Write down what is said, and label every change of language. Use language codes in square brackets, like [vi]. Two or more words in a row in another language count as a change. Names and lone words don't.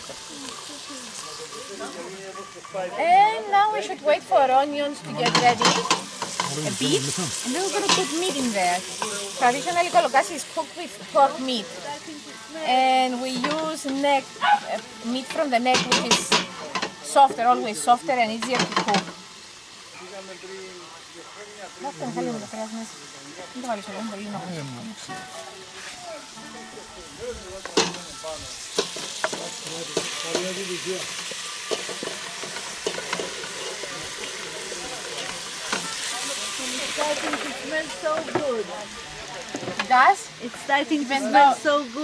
[en] And now we should wait for onions to get ready a bit, and then we're going to put meat in there. Traditionally, kolokasi is cooked with pork meat, and we use neck meat from the neck, which is softer, always softer and easier to cook. [el] Βάστε να χαλούμε το κρέας μέσα. Μην το βάλεις όλο, μπορεί να κόψει. [en] It smells so good. It does? It's starting to smell so good.